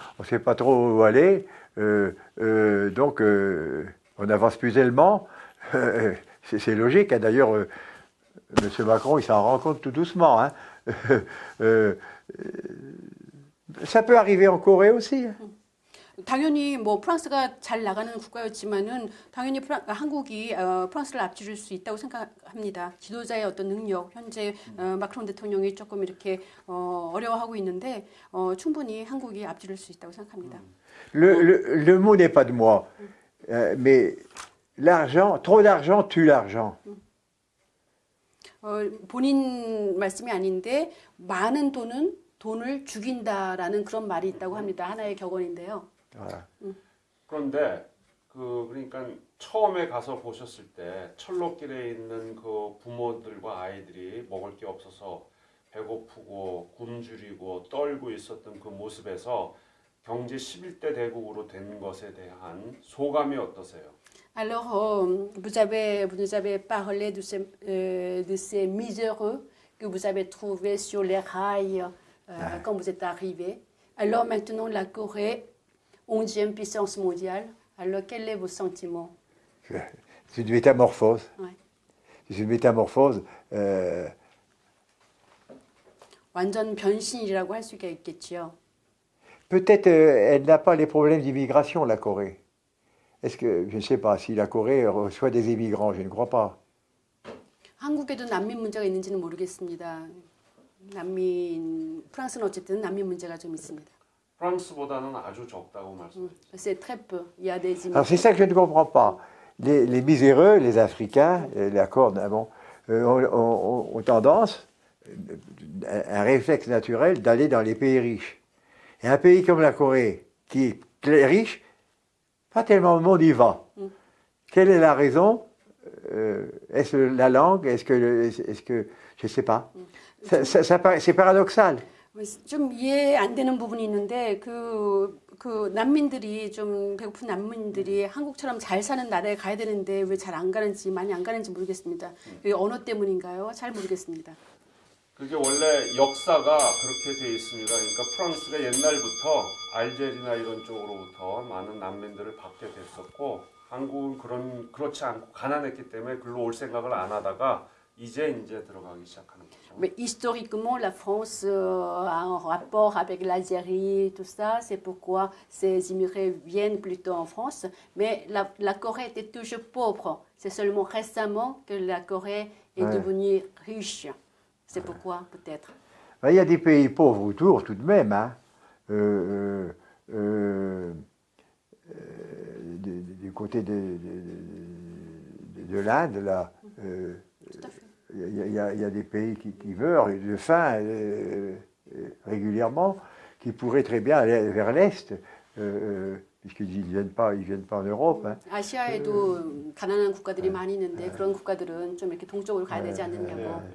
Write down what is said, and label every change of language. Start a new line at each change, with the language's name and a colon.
French: On ne sait pas trop où aller. Donc, on avance plus aisément. C'est logique. Hein. D'ailleurs, M. Macron, il s'en rend compte tout doucement. Hein. Ça peut arriver en Corée aussi. Hein.
Korean: 당연히 뭐 프랑스가 잘 나가는 국가였지만은 당연히 한국이 프랑스를 앞지를 수 있다고 생각합니다. 지도자의 어떤 능력, 현재 마크롱 대통령이 조금 이렇게 어려워하고 있는데 충분히 한국이 앞지를 수 있다고 생각합니다.
French: Le mot n'est pas de moi, mais l'argent, trop d'argent tue l'argent.
Korean: 본인 말씀이 아닌데 많은 돈을 죽인다라는 그런 말이 있다고 합니다. 하나의 격언인데요.
French: Voilà.
Korean: 그런데 그러니까 처음에 가서 보셨을 때 철로길에 있는 그 부모들과 아이들이 먹을 게 없어서 배고프고 굶주리고 떨고 있었던 그 모습에서 경제 11대 대국으로 된 것에 대한 소감이 어떠세요?
French: Alors, vous nous avez parlé de ces miséreux que vous avez trouvés sur les rails quand vous êtes arrivé. Alors maintenant, la Corée, 11e puissance mondiale. Alors, quel est vos sentiments? C'est une métamorphose. Ouais. C'est une métamorphose.
Korean: 완전 변신이라고 할 수가 있겠죠.
French: Peut-être elle n'a pas les problèmes d'immigration, la Corée. Est-ce que, je ne sais pas, si la Corée reçoit des immigrants, je ne crois pas.
Korean: 한국에도 난민 문제가 있는지는 모르겠습니다. 프랑스는 어쨌든 난민 문제가 좀 있습니다. 프랑스보다는 아주 적다고 말씀하셨죠.
French: C'est très peu. Il y a des Alors c'est ça que je ne comprends pas. Les miséreux, les Africains, la Corne, ont tendance, un réflexe naturel, d'aller dans les pays riches. Et un pays comme la Corée, qui est riche, pas tellement le monde y va. Quelle est la raison? Est-ce la langue? Est-ce que je ne sais pas. C'est paradoxal.
Korean: 좀 이해 안 되는 부분이 있는데 그 난민들이 좀 배고픈 난민들이 한국처럼 잘 사는 나라에 가야 되는데 왜 잘 안 가는지 많이 안 가는지 모르겠습니다. 그게 언어 때문인가요? 잘 모르겠습니다. 그게 원래 역사가 그렇게 돼 있습니다. 그러니까 프랑스가 옛날부터 알제리나 이런 쪽으로부터 많은 난민들을 받게 됐었고 한국은 그렇지 않고 가난했기 때문에 글로 올 생각을 안 하다가 이제 들어가기 시작하는 거죠.
French: Mais historiquement, la France a un rapport avec l'Algérie, tout ça. C'est pourquoi ces immigrés viennent plutôt en France. Mais la Corée était toujours pauvre. C'est seulement récemment que la Corée est devenue riche. C'est pourquoi, peut-être. Il y a des pays pauvres autour, tout de même. Hein. Du côté de l'Inde, là. Tout à fait. Il y a des pays qui meurent de faim régulièrement, qui pourraient très bien aller vers l'Est, puisqu'ils ne viennent pas en Europe. Hein.
Korean: 아시아에도 가난한 국가들이 많이 있는데 그런 국가들은 좀 이렇게 동쪽으로 가야 되지 않느냐고.